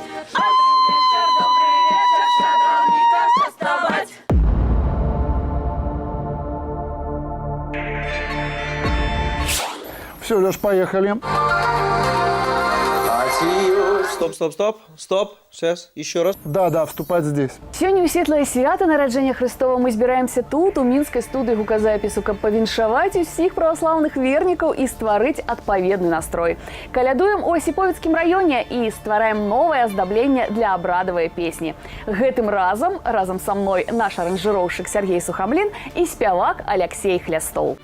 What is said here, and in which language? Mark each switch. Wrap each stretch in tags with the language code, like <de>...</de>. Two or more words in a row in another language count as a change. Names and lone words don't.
<ru>Щедрый вечер, добрый вечер, щедровников частовать. Все, Леш, поехали. Стоп. Сейчас, еще раз. Да, вступать здесь.</ru> <be>Сёння ў светлае свята нараджэння Хрыстова мы збіраемся тут, у мінскай студыі гуказапісу, каб павіншаваць усіх праваслаўных вернікаў і стварыць адпаведны настрой. Калядуем у Асіповіцкім раёне і ствараем новае аздабленне для абрадавай песні. Гэтым разам са мной наш аранжыроўшчык Сергей Сухамлін і спявак Аляксей Хлястоў.</be>